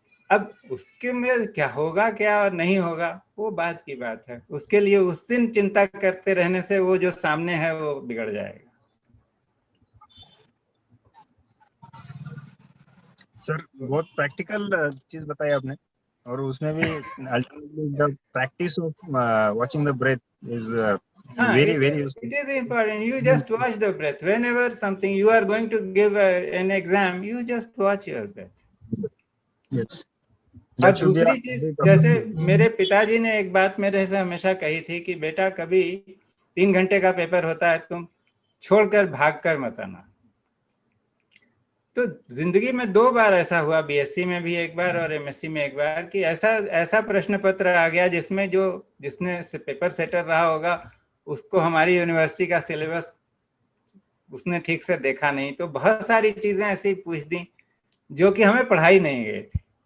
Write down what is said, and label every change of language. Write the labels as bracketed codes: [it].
[hi] अब उसके में क्या होगा क्या और नहीं होगा वो बात की बात है, उसके लिए उस दिन चिंता करते रहने से वो जो सामने है वो बिगड़ जाएगा। सर बहुत प्रैक्टिकल चीज बताई आपने, और उसमें भी [en] Ultimately the practice of watching the breath is very very useful. It is important. You just watch the breath. Whenever something you are going to give an exam, you just watch your breath. Yes. [hi] और दूसरी चीज, जैसे मेरे पिताजी ने एक बात मेरे से हमेशा कही थी कि बेटा कभी 3 घंटे का पेपर होता है, तुम छोड़कर भागकर मत आना। तो जिंदगी में 2 बार ऐसा हुआ, बीएससी में भी एक बार और एमएससी में एक बार, कि ऐसा प्रश्न पत्र आ गया जिसमें जिसने पेपर सेटर रहा होगा उसको हमारी यूनिवर्सिटी का सिलेबस उसने ठीक से देखा नहीं, तो बहुत सारी चीजें ऐसी पूछ दी जो कि हमें पढ़ाई नहीं गई थी।